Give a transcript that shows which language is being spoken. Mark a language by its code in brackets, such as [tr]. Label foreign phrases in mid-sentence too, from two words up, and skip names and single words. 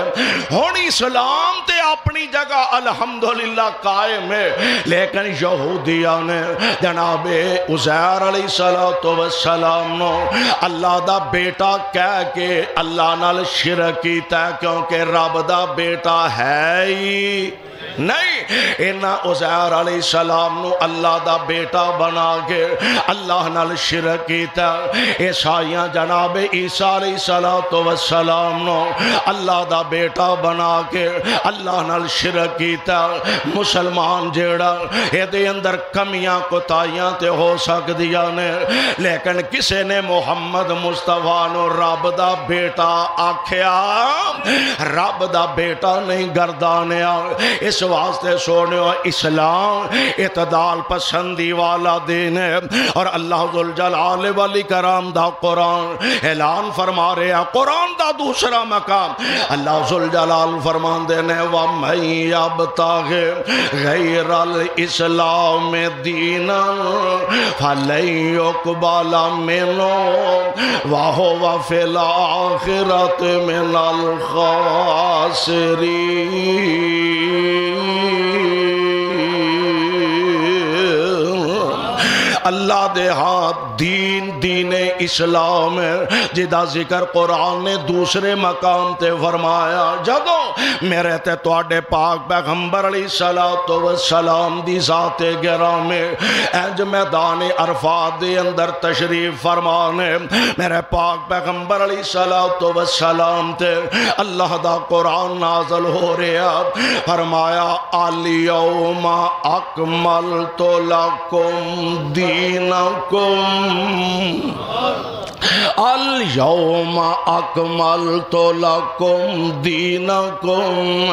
[pa] ہون اسلام تے اپنی جگہ الحمدللہ قائم ہے، لیکن یہودیاں نے جناب عزیر علیہ السلام نو اللہ دا بیٹا کہہ کے اللہ نال شرک کیتا ہے، کیونکہ رب دا بیٹا ہے ہی نہیں۔ انہاں عزیر علیہ السلام نو اللہ دا بیٹا بنا کے اللہ نال شرک کیتا۔ عیسائیاں جناب عیسیٰ علیہ السلام نو اللہ دا بیٹا بنا کے اللہ نال شرک کیتا۔ مسلمان جیڑا اے دے اندر کمیاں کوتاہیاں تے ہو سکدیاں نے، لیکن کسے نے محمد مصطفیٰ نو رب دا بیٹا آکھیا، رب دا بیٹا نہیں گردانیا۔ اس واسطے سونیو اسلام اعتدال پسندی والا دین ہے، اور اللہ ذوالجلال والاکرام دا قرآن اعلان فرما رہے ہیں۔ قرآن دا دوسرا مقام اللہ ذوالجلال فرمان دینے [ar] وَمَن يَبْتَغِ غَيْرَ الْإِسْلَامِ دِينًا فَلَن يُقْبَلَ مِنْهُ وَهُوَ فِي الْآخِرَةِ مِنَ الْخَاسِرِينَ۔ [pa] اللہ دے ہاتھ دین اسلام ہے، جدا ذکر قرآن نے دوسرے مقام تے فرمایا۔ جدوں میرے تے تواڈے پاک پیغمبر علیہ السلام دی ذات گرامی انج میدان عرفات دے اندر تشریف فرمانے، میرے پاک پیغمبر علیہ السلام تے اللہ دا قرآن نازل ہو رہا، فرمایا [ar] الیوم اکملت لکم دینکم، الیوم اکملت لکم دینکم۔